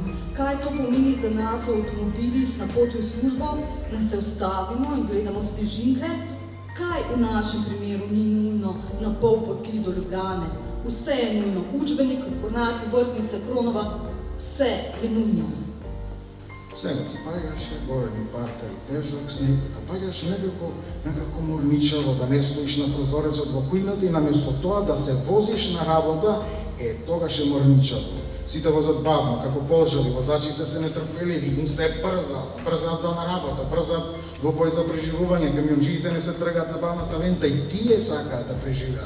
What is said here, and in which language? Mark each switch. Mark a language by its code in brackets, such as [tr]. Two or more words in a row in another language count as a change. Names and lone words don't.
[sl] Kaj to pomeni za nas v avtomobilih na poti v službo, da se ustavimo in gledamo snežinke? Kaj v našem primeru ni nujno na pol poti do Ljubljane? Vse je nujno. Učbenik, kornati, vrtnice, Kronova, vse je nujno. [mk] Снегот се паѓаше, големи партери, тежок снег, а паѓаше некако мурничаво, да не стоиш на прозорецот во кујната и наместо тоа да се возиш на работа, тогаш е мурничаво. Сите возат бавно, како полжали, возачите се нетрпеливи, им се брзаат на работа, брзаат во бој за преживување, камионџиите не се тргаат на бавната лента и тие сакаат да преживеат.